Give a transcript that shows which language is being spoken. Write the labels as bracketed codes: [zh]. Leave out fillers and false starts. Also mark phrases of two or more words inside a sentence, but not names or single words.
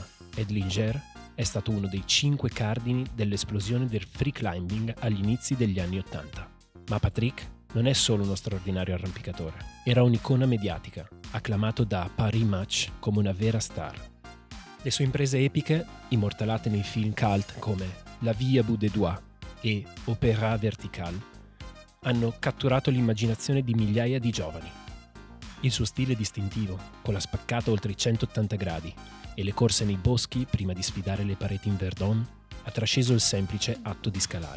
[it] Edlinger è stato uno dei 5 cardini dell'esplosione del free climbing agli inizi degli anni '80. Ma Patrick non è solo uno straordinario arrampicatore, era un'icona mediatica, acclamato da Paris Match come una vera star. Le sue imprese epiche, immortalate nei film cult come La Vie à bout des doigts e Opéra verticale, hanno catturato l'immaginazione di migliaia di giovani. Il suo stile distintivo, con la spaccata oltre i 180 gradi e le corse nei boschi prima di sfidare le pareti in Verdun, ha trasceso il semplice atto di scalare.